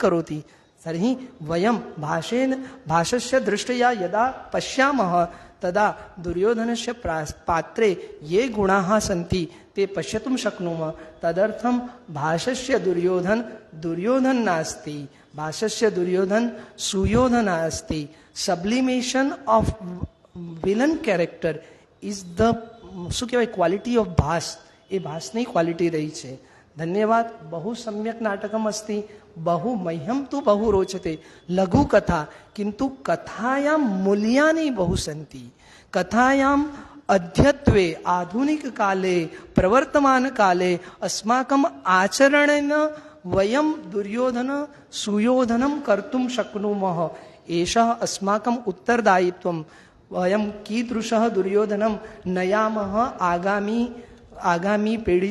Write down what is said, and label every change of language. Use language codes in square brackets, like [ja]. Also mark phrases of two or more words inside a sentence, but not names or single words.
[sa] करोति तर्हि वयं भाष्यस्य दृष्ट्या यदा पश्यामः तदा दुर्योधनस्य पात्रे ये गुणाः सन्ति ते पश्यतुं शक्नुमः तदर्थं भाष्यस्य दुर्योधन नास्ति भाष्यस्य दुर्योधन सुयोधन अस्ति [en] sublimation of villain character is the [gu] શું કહેવાય [en] quality of Bhasa [gu] એ ભાસની ક્વોલિટી રહી છે ધન્યવાદ [sa] बहु सम्यक् नाटकम् अस्ति बहु मह्यं तु बहु रोचते लघुकथा किन्तु कथायां मूल्यानि बहु सन्ति कथायाम् अद्यत्वे आधुनिक काले प्रवर्तमान काले अस्माकम आचरणेन वयम दुर्योधन सुयोधनम कर्तुम शक्नुमः एष अस्माकम उत्तरदायित्वम वयम कीदृश दुर्योधनम नयामः [gu] આગામી પેઢી